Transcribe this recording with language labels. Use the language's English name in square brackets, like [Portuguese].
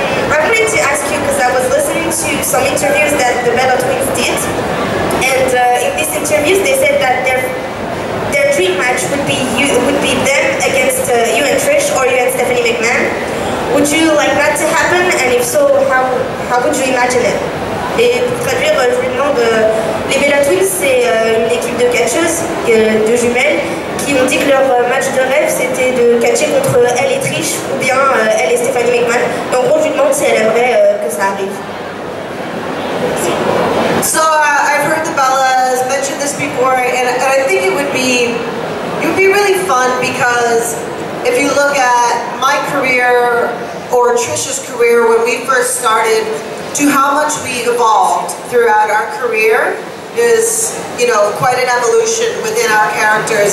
[English] I wanted to ask you because I was listening to some interviews that the Bella Twins did, and in these interviews they said that their dream match would be them against you and Trish or you and Stephanie McMahon. Would you like that to happen, and if so, how would you imagine it? [French] Et pour traduire, je lui demande, les Bella Twins, c'est une équipe de catcheuses, de jumelles, qui ont dit que leur match de rêve, c'était de catcher contre elle et Trish, ou bien elle et Stephanie McMahon. Et en gros, je lui demande si elle aimerait que ça arrive. [English] So I've heard the Bellas mention this before, and I think it would be really fun because if you look at my career or Trish's career when we first started to how much we evolved throughout our career is, you know, quite an evolution within our characters.